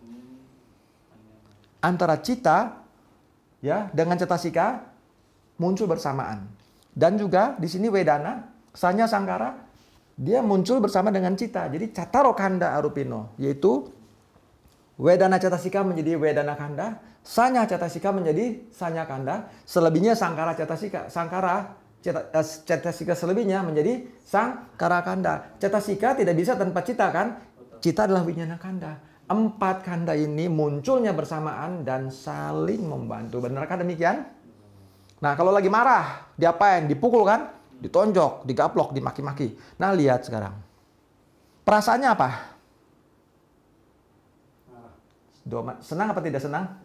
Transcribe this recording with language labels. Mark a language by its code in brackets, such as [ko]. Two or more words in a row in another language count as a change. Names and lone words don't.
[id] Antara cita ya dengan cetasika muncul bersamaan. Dan juga di sini [pi] wedana, sanya sangkara, [id] dia muncul bersama dengan cita. Jadi [pi] catarokanda arupino, [id] yaitu [pi] wedana cetasika [id] menjadi [pi] wedana kanda, sanya cetasika [id] menjadi [pi] sanya kanda, [id] selebihnya [pi] sangkara cetasika, [id] cetasika selebihnya menjadi [pi] sangkara kanda. [id] Cetasika tidak bisa tanpa cita kan? Cita adalah [pi] winyana kanda. [id] 4 kanda ini munculnya bersamaan dan saling membantu. Benarkah demikian? Nah, kalau lagi marah, diapain? Dipukul kan? Ditonjok, digaplok, dimaki-maki. Nah, lihat sekarang. Perasaannya apa? Senang apa tidak senang?